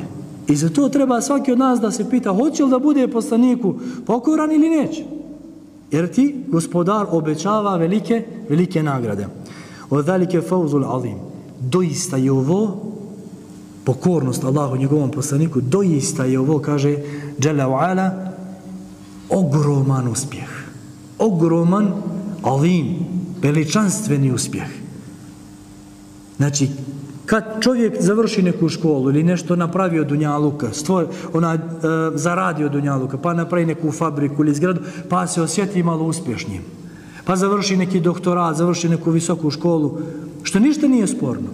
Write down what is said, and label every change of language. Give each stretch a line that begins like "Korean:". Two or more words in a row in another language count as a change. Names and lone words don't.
Bosnian: I za to treba svaki od nas da se pita, hoće li da bude poslaniku pokoran ili neće? Jer ti gospodar obećava velike nagrade.
Arabic: ذلك الفوز العظيم.
Bosnian: Doista je ovo pokornost Allahu i njegovom poslaniku, doista je ovo, kaže
Arabic: جل وعلا,
Bosnian: ogroman uspjeh. Ogroman, azim, veličanstveni uspjeh. Znači, kad čovjek završi neku školu ili nešto napravi od dunjaluka, zaradi od dunjaluka, pa napravi neku fabriku ili zgradu, pa se osjeti malo uspješnim, pa završi neki doktorat, završi neku visoku školu, što ništa nije sporno.